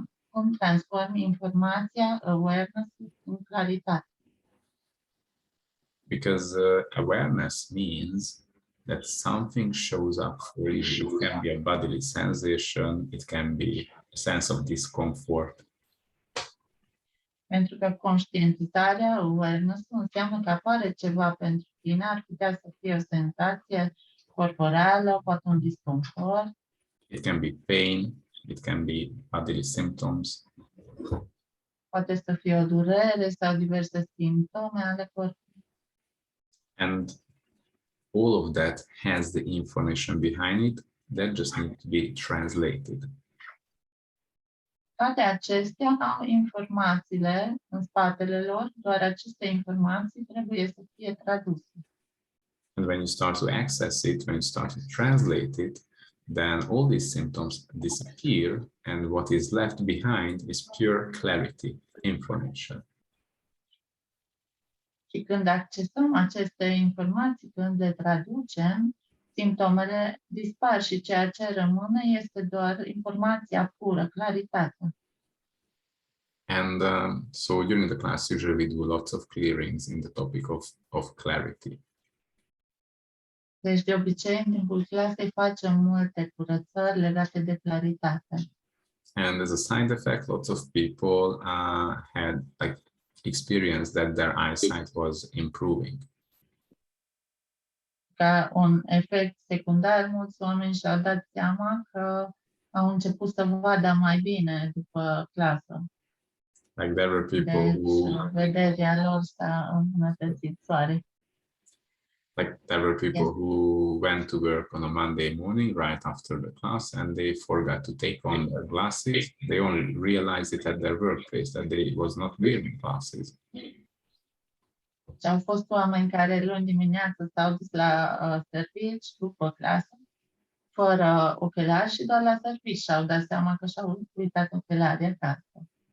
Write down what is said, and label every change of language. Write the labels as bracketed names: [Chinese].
[Romanian] Cum transformi informația, awareness, în claritate. [English] Because awareness means that something shows up for you. It can be a bodily sensation, it can be a sense of discomfort. [Romanian] Pentru că conștientizarea, awareness, înseamnă că apare ceva pentru tine, ar putea să fie o senzație corporală, poate un disconfort. [English] It can be pain, it can be bodily symptoms. [Romanian] Poate să fie o durere sau diverse simptome ale corpului. [English] And all of that has the information behind it that just needs to be translated. [Romanian] Toate acestea au informațiile în spatele lor, doar aceste informații trebuie să fie traduse. [English] And when you start to access it, when you start to translate it, then all these symptoms disappear, and what is left behind is pure clarity information. [Romanian] Și când accesăm aceste informații, când le traducem, simptomele dispar și ceea ce rămâne este doar informația pură, claritatea. [English] And so during the class, usually we do lots of clearings in the topic of clarity. [Romanian] Deci, de obicei, în timpul clasei facem multe curățări legate de claritate. [English] And as a side effect, lots of people had like experienced that their eyesight was improving. [Romanian] Ca un efect secundar, mulți oameni și-au dat seama că au început să vadă mai bine după clasă. [English] Like there were people [Romanian] Deci, [English] who, [Romanian] vederea lor s-a îmbunătățit, soare. [English] like there were people Yes. who went to work on a Monday morning right after the class and they forgot to take on their glasses. They only realized it at their workplace that they was not wearing glasses. [Romanian] Și au fost oameni care luni dimineață s-au dus la servici după clasă, fără ochelari și doar la servici și-au dat seama că și-au uitat ochelarii acasă.